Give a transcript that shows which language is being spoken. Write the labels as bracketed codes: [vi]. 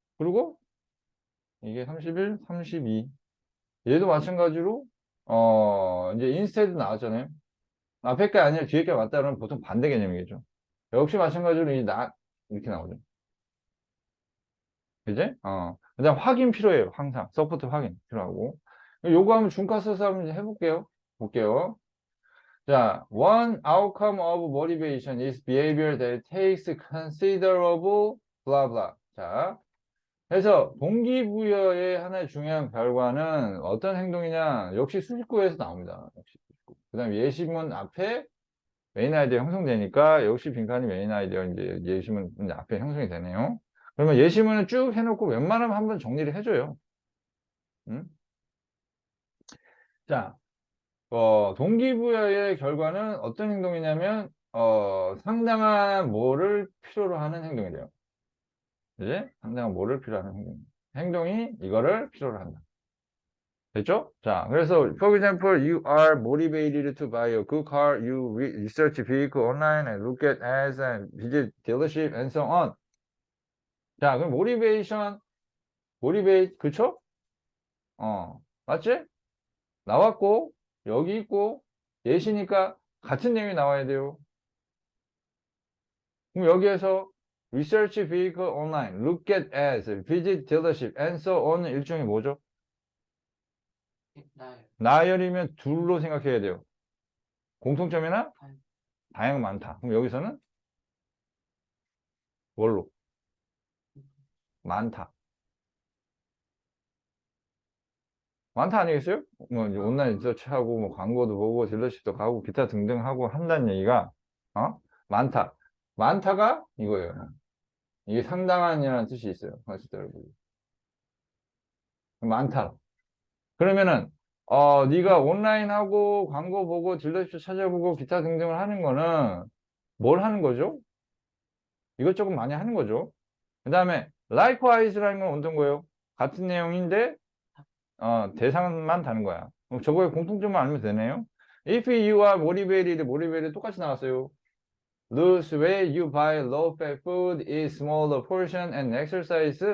[ko] 그리고 이게 31, 32. 얘도 마찬가지로, 이제 인스테드 나왔잖아요. 앞에 게 아니라 뒤에 게 맞다 그러면 보통 반대 개념이겠죠. 역시 마찬가지로 이렇게 나오죠. 그지? 그다음 확인 필요해요. 항상. 서포트 확인 필요하고. 요거 한번 중과 써서 한번 해볼게요. 볼게요. [en] 자, one outcome of motivation is behavior that takes considerable blah blah. [ko] 자, 그래서 동기부여의 하나의 중요한 결과는 어떤 행동이냐? 역시 수식구에서 나옵니다. 역시 수식구. 그다음 예시문 앞에 메인 아이디어 형성되니까 역시 빈칸이 메인 아이디어 이제 예시문 이제 앞에 형성이 되네요. 그러면 예시문을 쭉 해놓고 웬만하면 한번 정리를 해줘요. 음? 자, 동기부여의 결과는 어떤 행동이냐면, 상당한 뭐를 필요로 하는 행동이래요. 이제 상당한 뭐를 필요로 하는 행동. 행동이 이거를 필요로 한다. 됐죠? 자, 그래서, [en] for example, you are motivated to buy a good car, you research vehicle online and look at ads and visit dealership and so on. [ko] 자, 그럼 motivate, 그쵸? 맞지? 나왔고, 여기 있고, 예시니까 같은 내용이 나와야 돼요. 그럼 여기에서 [en] research vehicle online, look at ads, visit dealership, and so on은 [ko] 일종의 뭐죠? 나요. 나열이면 둘로 생각해야 돼요. 공통점이나 다양 많다. 그럼 여기서는 뭘로? 많다. 많다 아니겠어요? 뭐 이제 온라인 리서치하고 뭐 광고도 보고 딜러십도 가고 기타 등등 하고 한다는 얘기가 많다. 많다가 이거예요. 이게 상당한이라는 뜻이 있어요. 봤을 때 여러분. 많다. 그러면은 네가 온라인 하고 광고 보고 딜러십 찾아보고 기타 등등을 하는 거는 뭘 하는 거죠? 이것저것 많이 하는 거죠. 그 다음에 likewise라는 건 어떤 거예요? 같은 내용인데 대상만 다른 거야. [en] 그럼 저거에 공통점을 알면 되네요. If you are motivated [ko] 똑같이 나왔어요. [en] lose weight, you buy low-fat food, eat smaller portion, and exercise.